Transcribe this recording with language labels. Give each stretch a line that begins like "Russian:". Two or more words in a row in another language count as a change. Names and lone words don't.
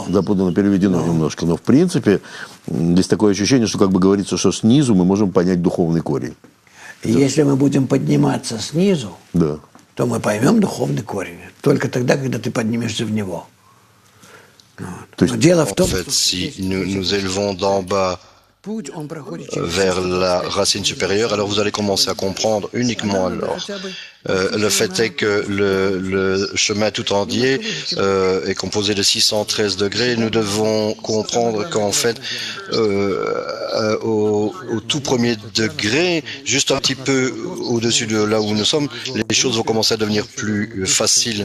Russian: Запутанно переведено немножко. Но в принципе есть такое ощущение, что как бы говорится, что снизу мы можем понять духовный корень. Если мы будем подниматься снизу, да, то мы поймем духовный корень. Только тогда, когда ты поднимешься в него. То есть, дело в том,
French: en fait, si nous élevons d'en bas vers la racine supérieure, alors vous allez commencer à comprendre uniquement alors. Le fait est que le chemin tout entier est composé de 613 degrés. Nous devons comprendre qu'en fait, au tout premier degré, juste un petit peu au-dessus de là où nous sommes, les choses vont commencer à devenir plus faciles.